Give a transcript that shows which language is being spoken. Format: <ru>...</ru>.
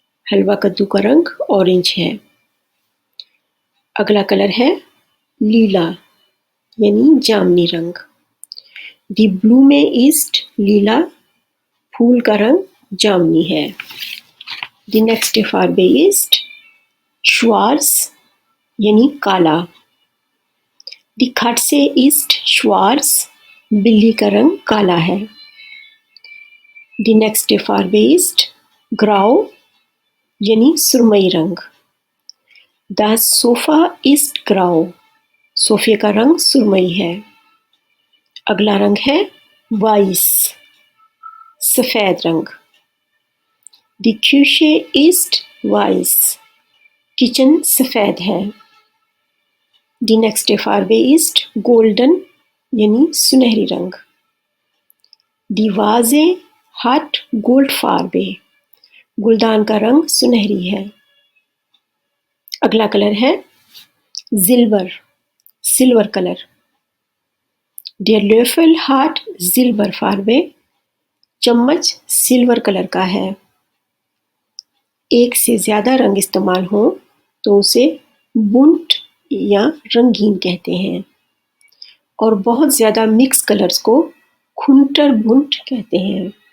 <hi>हलवा कद्दू का रंग ऑरेंज है। अगला कलर है लीला यानी जामनी रंग।</hi> <de>Die Blume ist</de> <hi>लीला, फूल का रंग जामनी है।</hi> <de>Die nächste Farbe ist schwarz</de> <hi>यानी काला।</hi> <de>Die Katze ist schwarz.</de> <hi>बिल्ली का रंग काला है।</hi> <de>Die nächste Farbe ist grau</de> <hi>यानी सुरमई रंग।</hi> <de>Das Sofa ist grau.</de> <hi>सोफे का रंग सुरमई है। अगला रंग है वाइस, सफेद रंग।</hi> <de>Die Küche ist weiß.</de> <hi>Kitchen सफेद है।</hi> <de>Die nächste Farbe ist golden</de> <hi>यानी सुनहरी रंग।</hi> <de>Die Vase hat Goldfarbe.</de> <hi>गुलदान का रंग सुनहरी है। अगला कलर है silver, silver colour.</hi> <de>Der Löffel hat Silberfarbe.</de> <hi>चम्मच सिल्वर कलर का है। एक से ज्यादा रंग इस्तेमाल हो तो उसे बुंट या रंगीन कहते हैं, और बहुत ज्यादा मिक्स कलर्स को खुंटर बुंट कहते हैं।</hi>